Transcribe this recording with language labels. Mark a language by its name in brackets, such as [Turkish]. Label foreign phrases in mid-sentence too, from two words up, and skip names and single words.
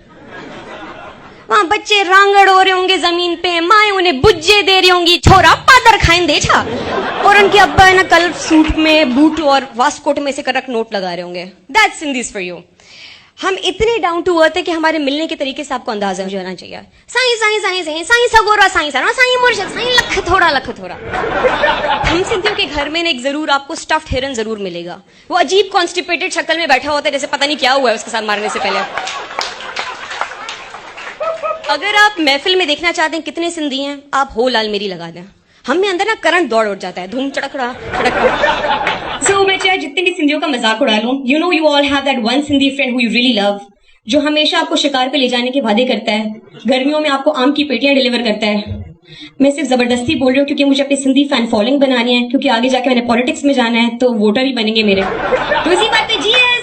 [Hindi] वहां बच्चे रांगड़ हो रहे होंगे जमीन पे, माए उन्हें बुज्जे दे रही होंगी, [Sindhi] छोरा पादर खाइन दे छा, [Hindi] और उनके अब्बा है ना कल सूट में बूट और वास्कोट में से करक नोट लगा रहे होंगे। [English] That's Sindhis for you. [Hindi] हम इतने [English] down to earth [Hindi] है कि हमारे मिलने के तरीके से आपको अंदाजा हो जाना चाहिए। [Sindhi] साईं साईं साईं साईं साईं सगोरा साईं सारा साईं मुर्शिद साईं लख थोड़ा लख थोड़ा। [Hindi] हम सिंधियों के घर में एक जरूर आपको स्टफ्ड हिरन जरूर मिलेगा। वो अजीब कॉन्स्टिपेटेड शक्ल में बैठा होता है जैसे पता नहीं क्या हुआ है उसके साथ मारने से पहले। अगर आप महफिल में देखना चाहते हैं कितने सिंधी हैं, आप हो लाल मेरी लगा दें, हम में अंदर ना करंट दौड़ उठ जाता है, धूम चड़कड़ा चड़कड़ा। सो मैं चाहे जितने भी सिंधियों का मजाक उड़ा लूं, [English] you know you all have that one Sindhi friend who you really love, [Hindi] जो हमेशा आपको शिकार पे ले जाने के वादे करता है, गर्मियों में आपको आम की पेटियां डिलीवर करता है। मैं सिर्फ जबरदस्ती बोल रही हूँ क्योंकि मुझे अपनी सिंधी [English] fan following [Hindi] बनानी है, क्योंकि आगे जाके मैंने पॉलिटिक्स में जाना है तो वोटर ही बनेंगे मेरे। तो इसी बात पे जी